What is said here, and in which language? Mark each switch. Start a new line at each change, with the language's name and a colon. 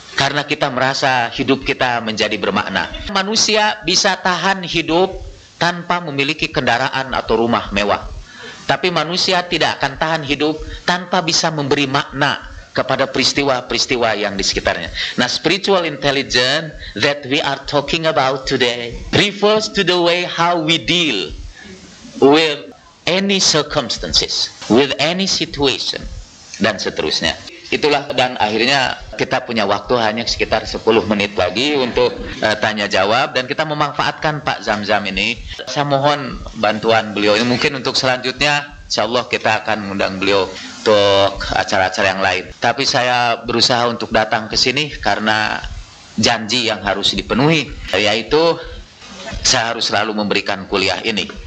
Indonesian: Karena kita merasa hidup kita menjadi bermakna. Manusia bisa tahan hidup tanpa memiliki kendaraan atau rumah mewah. Tapi manusia tidak akan tahan hidup tanpa bisa memberi makna kepada peristiwa-peristiwa yang di sekitarnya.
English: Nah, spiritual intelligence that we are talking about today refers to the way how we deal with any circumstances, with any situation,
Indonesian: dan seterusnya. Itulah, dan akhirnya kita punya waktu hanya sekitar 10 menit lagi untuk tanya jawab, dan kita memanfaatkan Pak Zamzam ini. Saya mohon bantuan beliau ini, mungkin untuk selanjutnya insyaallah kita akan mengundang beliau untuk acara-acara yang lain. Tapi saya berusaha untuk datang ke sini karena janji yang harus dipenuhi, yaitu saya harus selalu memberikan kuliah ini.